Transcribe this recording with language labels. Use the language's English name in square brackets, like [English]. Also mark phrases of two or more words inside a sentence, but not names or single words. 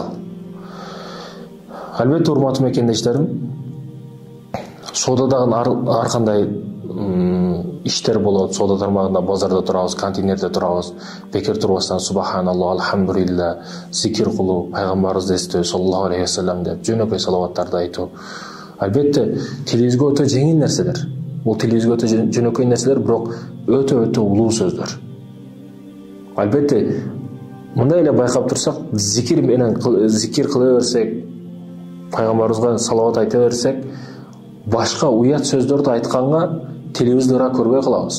[Kyrgyz] Албетте урматтуу мекендештерим, соодадагы ар кандай иштер болот, соода тармагында, базарда турабыз, контейнерде турабыз, бекер турбастан [Arabic] سبحان الله، الحمد لله, [Kyrgyz] зикир кылуу, пайгамбарыбызды эстөө, [Arabic] صلى الله عليه وسلم [Kyrgyz] деп жөнөкөй салаваттарды айтуу. Албетте тилибизге өтө жеңил нерселер. Бул тилибизге өтө жөнөкөй нерселер, бирок өтө улуу сөздөр. Албетте мындай эле байкап турсак, зикир кыла берсек, пайгамбарыбызга салават айта берсек, башка уят сөздөрдү айтканга тилибиз ыра көрбөй калабыз.